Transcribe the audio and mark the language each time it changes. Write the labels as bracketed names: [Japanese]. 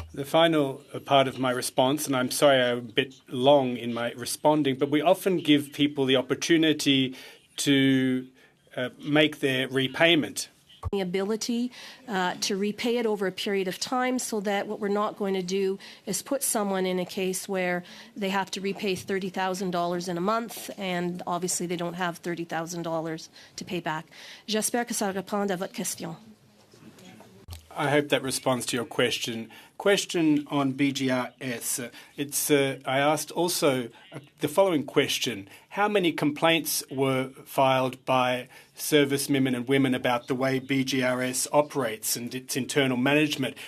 [English] The final part of my response, and I'm sorry I'm a bit long in my responding, but we often give people the opportunity to make their repayment. The ability to repay it over a period of time, so that what we're not going to do is put someone in a case where they have to repay $30,000 in a month, and obviously they don't have $30,000 to pay back. [French] J'espère que ça répond à votre question. [English] I hope that responds to your question. Question on BGRS. I asked also the following question. How many complaints were filed by servicemen and women about the way BGRS operates and its internal management?